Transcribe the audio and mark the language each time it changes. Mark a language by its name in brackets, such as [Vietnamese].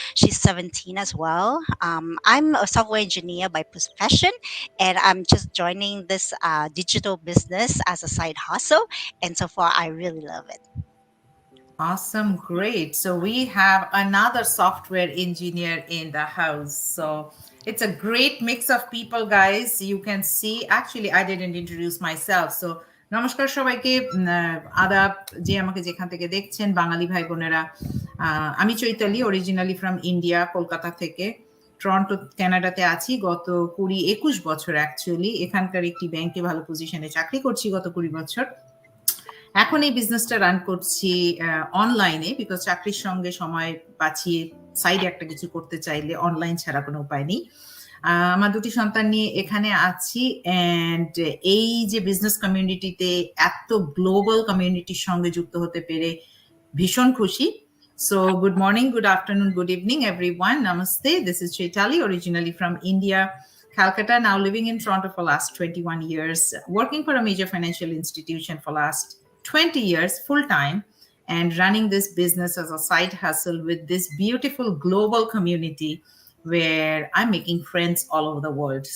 [English] She's 17 as well. I'm a software engineer by profession, and I'm just joining this digital business as a side hustle, and so far I really love it. Awesome, great. So we have another software engineer in the house. So it's a great mix of people, guys. You can see, actually, I didn't introduce myself. [Bangla] So নমস্কার সবাইকে, আদাব যে আমাকে যেখান থেকে দেখছেন বাঙালি ভাই বোনেরা। আমি Chaitali, [English] originally from India, [Bangla] Kolkata থেকে টরন্টো কানাডাতে আছি গত 20-21 বছর। অ্যাকচুয়ালি এখানকার একটি ব্যাংকে ভালো পজিশনে চাকরি করছি গত 20 বছর। এখন এই বিজনেসটা রান করছি অনলাইনে, বিকজ চাকরির সঙ্গে সময় বাঁচিয়ে সাইডে একটা কিছু করতে চাইলে অনলাইন ছাড়া কোনো উপায় নেই। আমার দুটি সন্তান নিয়ে এখানে আছি, অ্যান্ড এই যে বিজনেস কমিউনিটিতে এত গ্লোবাল কমিউনিটির সঙ্গে যুক্ত হতে পেরে ভীষণ খুশি। [English] So good morning, good afternoon, good evening, everyone. Namaste. This is Chaitali, originally from India, Calcutta, now living in Toronto for last 21 years, working for a major financial institution for last 20 years full-time, and running this business as a side hustle with this beautiful global community where I'm making friends all over the world.